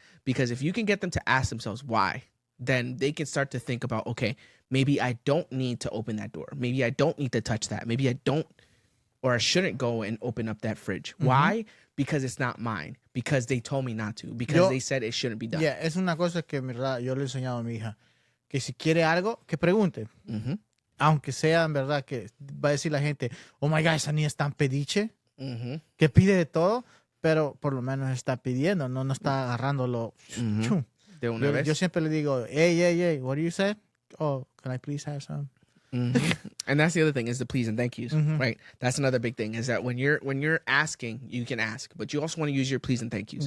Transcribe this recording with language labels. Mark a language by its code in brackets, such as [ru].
[en] Because if you can get them to ask themselves why, then they can start to think about, okay, maybe I don't need to open that door. Maybe I don't need to touch that. Maybe I don't, or I shouldn't go and open up that fridge. Mm-hmm. Why? Because it's not mine. Because they told me not to. Because they said it shouldn't be done. [es] Yeah, es una cosa que en verdad yo le he enseñado a mi hija. Que si quiere algo, que pregunte. Mm-hmm. Aunque sea en verdad que va a decir la gente, [en] oh my God, [es] esa niña es tan pediche, mm-hmm. que pide de todo, pero por lo menos está pidiendo, no está agarrándolo. Mm-hmm. De una vez. Yo siempre le digo, [en] hey, what do you say? Oh, can I please have some? Mm-hmm. And that's the other thing is the please and thank yous, mm-hmm. right? That's another big thing is that when you're asking, you can ask, but you also want to use your please and thank yous.